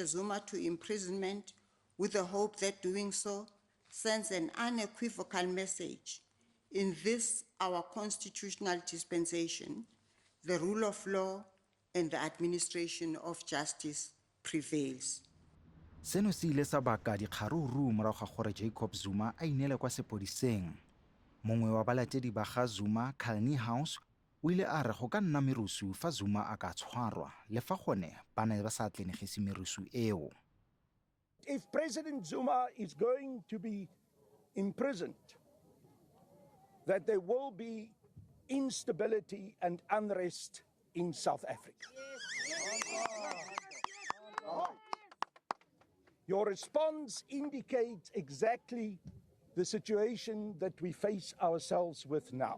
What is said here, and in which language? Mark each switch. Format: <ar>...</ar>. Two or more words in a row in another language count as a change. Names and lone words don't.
<en>Zuma to imprisonment with the hope that doing so sends an unequivocal message. In this, our constitutional dispensation, the rule of law and the administration of justice prevails.</en> <tn>Seno se ile sa baka dikgaruru morago ga gore Jacob Zuma a inele kwa sepodiseng. Mongwe wa balatedi ba ga Zuma, Kalni House, o ile a re go ka nna merusu fa Zuma a ka tshwarwa le fa gone ba ne ba sa tlenegise merusu eo.</tn> <en>If President Zuma is going to be imprisoned, that there will be instability and unrest in South Africa. Your response indicates exactly the situation that we face ourselves with now.</en>